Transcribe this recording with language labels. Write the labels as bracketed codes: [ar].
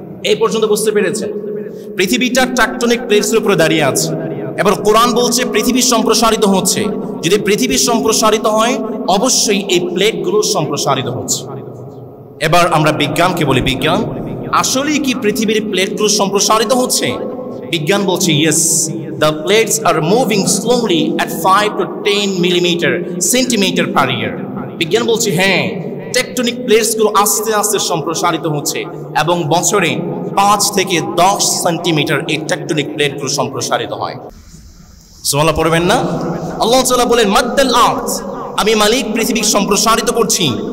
[bn] এই পর্যন্ত বুঝতে পেরেছেন? পৃথিবীটা টেকটনিক প্লেটস এর উপরে দাঁড়িয়ে আছে। এবার কোরআন বলছে পৃথিবী সম্প্রসারিত হচ্ছে। যদি পৃথিবী সম্প্রসারিত হয় অবশ্যই এই প্লেটগুলো সম্প্রসারিত হচ্ছে। এবার আমরা বিজ্ঞানকে বলি, বিজ্ঞান আসলে কি পৃথিবীর প্লেটগুলো সম্প্রসারিত হচ্ছে? বিজ্ঞান বলছে yes, [en] the plates are moving slowly at 5 to 10 centimeter per year. [bn] বিজ্ঞান বলছে হ্যাঁ, টেকটনিক প্লেটস গুলো আস্তে আস্তে সম্প্রসারিত হচ্ছে এবং বছরে 5 থেকে 10 সেন্টিমিটার এই টেকটনিক প্লেট গুলো সম্প্রসারিত হয়। সুবহানাল্লাহ পড়বেন না? আল্লাহ তাআলা বলেন মাদ্দাল আরদ, আমি মালিক পৃথিবী সম্প্রসারিত করছি।